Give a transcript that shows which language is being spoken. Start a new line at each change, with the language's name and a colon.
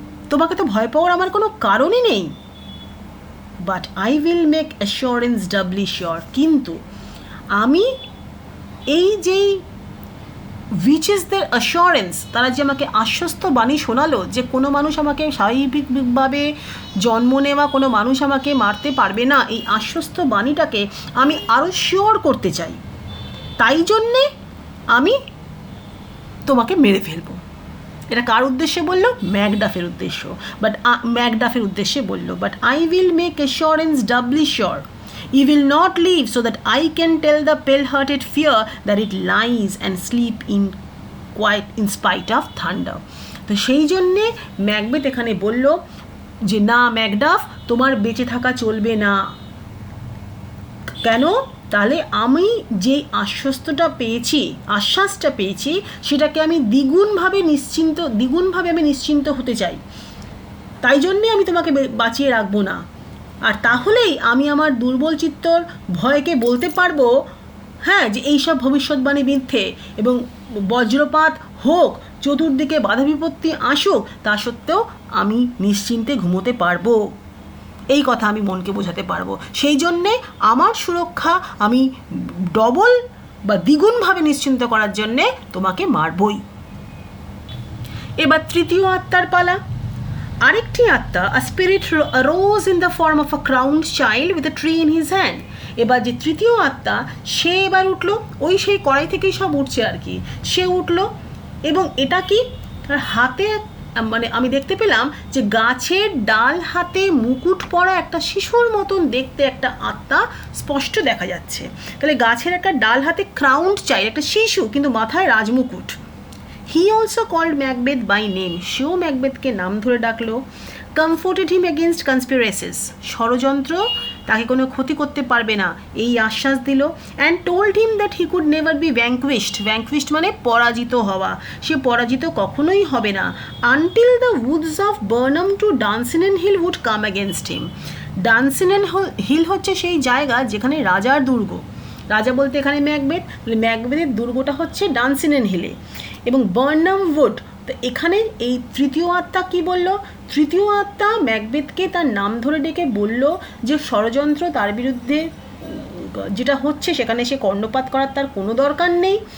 Bangla: তোমাকে তো ভয় পাওয়ার আমার কোনো কারণই নেই।
English: but I will make assurance doubly sure,
Bangla: কিন্তু আমি এই যেই উইচেসদের অ্যাসিওরেন্স, তারা যে আমাকে আশ্বস্ত বাণী শোনালো যে কোনো মানুষ আমাকে স্বাভাবিকভাবে জন্ম নেওয়া কোনো মানুষ আমাকে মারতে পারবে না, এই আশ্বস্ত বাণীটাকে আমি আরও শিওর করতে চাই, তাই জন্যে আমি তোমাকে মেরে ফেলবো। এটা কার উদ্দেশ্যে বললো? ম্যাকডাফের উদ্দেশ্য, ম্যাকডাফের উদ্দেশ্যে বললো,
English: But I will make assurance doubly sure, you will not leave so that I can tell the pale-hearted fear that it lies and sleep in quiet in spite of thunder.
Bangla: তো সেই জন্যে ম্যাকবেথ এখানে বলল যে না ম্যাকডাফ, তোমার বেঁচে থাকা চলবে না। কেন? তাহলে আমি যে আশ্বাসটা পেয়েছি সেটাকে আমি দ্বিগুণভাবে আমি নিশ্চিন্ত হতে চাই। তাই জন্যে আমি তোমাকে বাঁচিয়ে রাখবো না। আর তাহলেই আমি আমার দুর্বল চিত্তর ভয়কে বলতে পারবো, হ্যাঁ, যে এইসব ভবিষ্যৎবাণী মিথ্যে, এবং বজ্রপাত হোক, চতুর্দিকে বাধা বিপত্তি আসুক, তা সত্ত্বেও আমি নিশ্চিন্তে ঘুমোতে পারবো। এই কথা আমি মনকে বোঝাতে পারবো। সেই জন্যে আমার সুরক্ষা আমি ডবল বা দ্বিগুণভাবে নিশ্চিন্ত করার জন্যে তোমাকে মারবই। এবার তৃতীয় আত্মার পালা। আরেকটি আত্মা,
English: a spirit arose in the form of a crowned child with a tree in his hand.
Bangla: এবার যে তৃতীয় আত্মা, সে এবার উঠলো, ওই সেই কড়াই থেকেই সব উঠছে আর কি, সে উঠলো, এবং এটা কি, তার হাতে মানে আমি দেখতে পেলাম যে গাছের ডাল হাতে মুকুট পরা একটা শিশুর মতন দেখতে একটা আত্মা স্পষ্ট দেখা যাচ্ছে। তাহলে গাছের একটা ডাল হাতে ক্রাউন্ড চাইল্ড, একটা শিশু, কিন্তু মাথায় রাজমুকুট।
English: He also called Macbeth by name.
Bangla: সেও ম্যাকবেথকে নাম ধরে ডাকলো।
English: Comforted him against conspiracies.
Bangla: ষড়যন্ত্র তাকে কোনো ক্ষতি করতে পারবে না, এই আশ্বাস দিল।
English: And told him that he could never be vanquished.
Bangla: Vanquished মানে পরাজিত হওয়া, সে পরাজিত কখনোই হবে না।
English: Until the woods of Burnham to Dunsinane Hill would come against him.
Bangla: Dunsinane Hill হচ্ছে সেই জায়গা যেখানে রাজার দুর্গ। রাজা বলতে এখানে ম্যাকবেথের দুর্গটা হচ্ছে ডানসিনেন হিলে, এবং বার্নাম উড। তো এখানে এই তৃতীয় আত্মা কি বলল? তৃতীয় আত্মা ম্যাকবেথকে তার নাম ধরে ডেকে বলল যে ষড়যন্ত্র তার বিরুদ্ধে যেটা হচ্ছে সেখানে সে কর্ণপাত করার তার কোনো দরকার নেই।